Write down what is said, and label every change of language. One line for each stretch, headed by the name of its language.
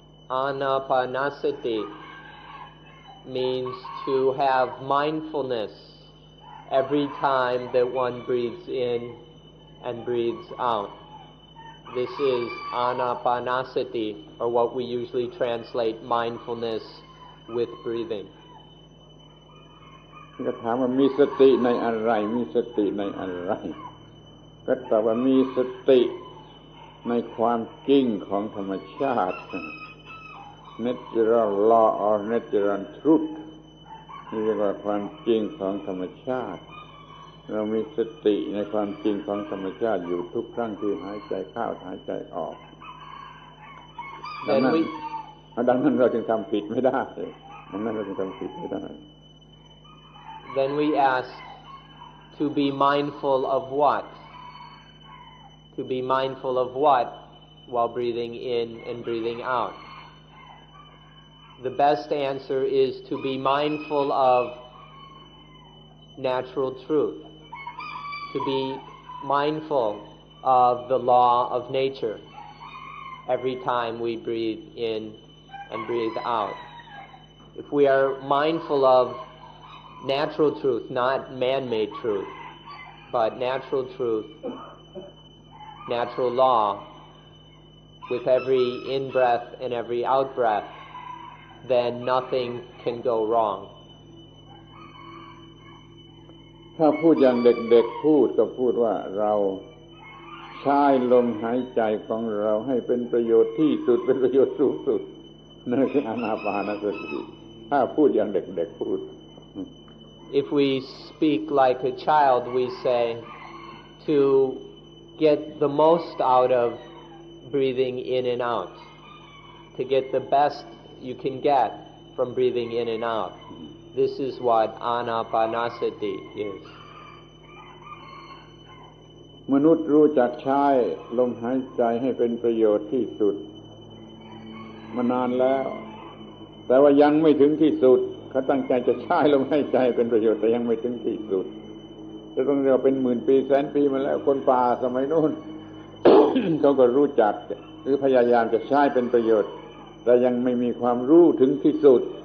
English: Anapanasati means to have mindfulness every time that one breathes in and breathes out. This is Anapanasati, or what we usually translate mindfulness with breathing.
Thai: ก็ถามว่ามีสติในอะไรมีสติในอะไรก็ตอบว่ามีสติในความจริงของธรรมชาติ
English: Natural law or natural truth
Thai: นี่เรียกว่าความจริงของธรรมชาติเรามีสติในความจริงของธรรมชาติอยู่ทุกครั้งที่หายใจเข้าหายใจออกดังนั้นเราจึงทำผิดไม่ได้ดังนั้นเราจึงทำผิดไม่ได้
English: Then we ask, to be mindful of what? To be mindful of what while breathing in and breathing out? The best answer is to be mindful of natural truth, to be mindful of the law of nature every time we breathe in and breathe out. If we are mindful of natural truth, not man-made truth, but natural truth, natural law, with every in-breath and every out-breath, then nothing can go wrong.
Thai: ถ้าพูดอย่างเด็กๆพูดก็พูดว่าเราใช้ลมหายใจของเราให้เป็นประโยชน์ที่สุดเป็นประโยชน์สูงสุดนั่นคืออานาปานสติถ้าพูดอย่างเด็กๆพูด
English: If we speak like a child, we say to get the most out of breathing in and out, to get the best you can get from breathing in and out. This is what Anapanasati is.
Thai: มนุษย์รู้จักใช้ลมหายใจให้เป็นประโยชน์ที่สุดมานานแล้วแต่ว่ายังไม่ถึงที่สุดเขาตั้งใจจะใช้ลมหายใจเป็นประโยชน์แต่ยังไม่ถึงที่สุดจะต้องเรียกว่าเป็นหมื่นปีแสนปีมาแล้วคนป่าสมัยโน้น เขาก็รู้จักหรือพยายามจะใช้เป็นประโยชน์แต่ยังไม่มีความรู้ถึงที่สุด